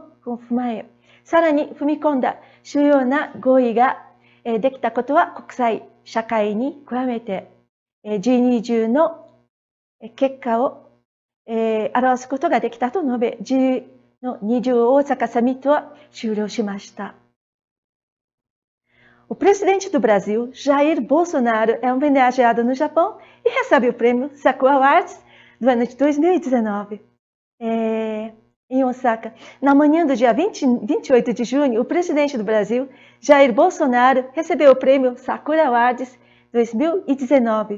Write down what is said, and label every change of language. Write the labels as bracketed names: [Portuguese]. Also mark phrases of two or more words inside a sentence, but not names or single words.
[Japanese] 踏まえ、さらに踏み込んだ主要な合意ができたことは国際社会に加えて G20 の結果を表すことができたと述べ、G20 大阪サミットは終了しました。 [Portuguese] O presidente do Brasil, Jair Bolsonaro, é homenageado no Japão e recebe o prêmio Sakura Awards do ano de 2019. Em Osaka, na manhã do dia 28 de junho, o presidente do Brasil, Jair Bolsonaro, recebeu o prêmio Sakura Awards 2019.